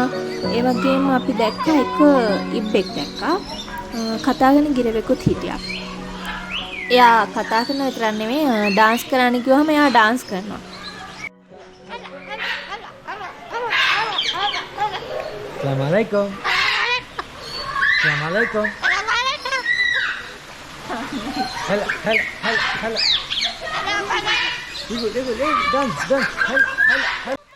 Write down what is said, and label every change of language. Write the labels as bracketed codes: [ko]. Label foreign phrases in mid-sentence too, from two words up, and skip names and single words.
[si] ඒ වගේම අපි දැක්ක එක ඉබ්බෙක් දැක්කා. කතාගෙන ගිරවෙකුත් හිටියා. එයා කතා කරන විතරක් නෙමෙයි ඩාන්ස් කරන්න කිව්වම එයා ඩාන්ස් කරනවා. [ar] Assalamualaikum. Assalamualaikum. Hala, hala, hala, hala. [ms] Ikut, [en] dance, dance. [ar] Hala, hala, hala.